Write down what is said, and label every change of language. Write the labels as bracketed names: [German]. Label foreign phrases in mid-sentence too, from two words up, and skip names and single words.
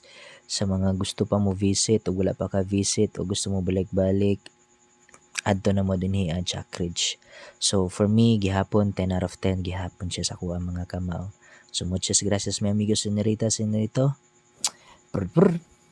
[Cebuano] Sa mga gusto pa mo visit o wala pa ka visit o gusto mo balik-balik, adto na mo dinhi ang Jack Ridge. So for me, gihapon 10 out of 10 gihapon siya sa kuha mga kamaw. [Spanish] So muchas gracias mi amigo señorita, señorito. Brr, brr.